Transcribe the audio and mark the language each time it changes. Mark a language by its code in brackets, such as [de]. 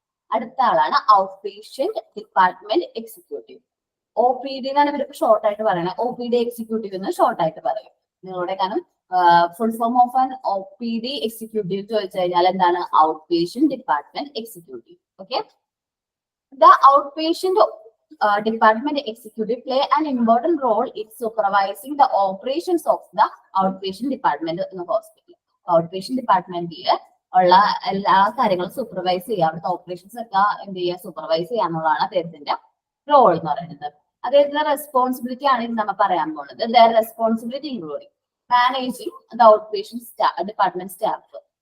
[ml] അടുത്ത ആളാണ് out patient department executive. O P D എന്നാണ് ഇവർക്ക് ഷോർട്ട് ആയിട്ട് പറയുന്നത്. ഒ പി ഡി എക്സിക്യൂട്ടീവ് എന്ന് ഷോർട്ട് ആയിട്ട് പറയും. നിങ്ങളുടെ കാരണം [en] full form of an [ml] O P D executive ചോദിച്ചു കഴിഞ്ഞാൽ എന്താണ്? [en] Out patient department executive. Okay, the out patient department executive play an important role in supervising the operations of the outpatient department in the hospital. [ml] Outpatient department ഉള്ള എല്ലാ കാര്യങ്ങളും supervise ചെയ്യുക, അവിടുത്തെ operations ഒക്കെ എന്ത് ചെയ്യുക? സൂപ്പർവൈസ് ചെയ്യാന്നുള്ളതാണ് അദ്ദേഹത്തിന്റെ റോൾ എന്ന് പറയുന്നത്. അദ്ദേഹത്തിന്റെ റെസ്പോൺസിബിലിറ്റി ആണ് ഇത് നമ്മൾ പറയാൻ പോകുന്നത്. [en] Their responsibility including managing the out patient department staff.